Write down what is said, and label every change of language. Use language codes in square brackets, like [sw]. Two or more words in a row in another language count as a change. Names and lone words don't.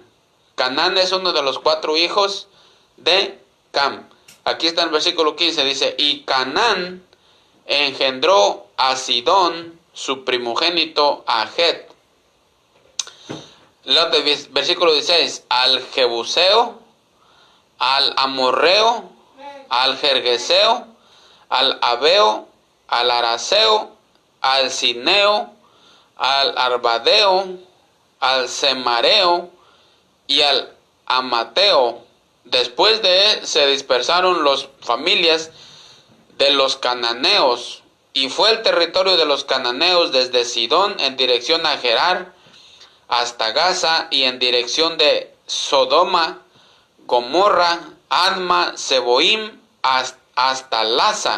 [es] Canaán es uno de los 4 hijos de Cam. Aquí está el versículo 15. Dice, y Canaán engendró a Sidón, su primogénito, a Het. Versículo 16. Al Jebuseo, al Amorreo, al Jergeseo, al Abeo, al Araseo, al Cineo, al Arbadeo, al Semareo y al Amateo. Después de él se dispersaron las familias de los cananeos, y fue el territorio de los cananeos desde Sidón en dirección a Gerar hasta Gaza, y en dirección de Sodoma, Gomorra, Adma, Seboim, hasta Laza.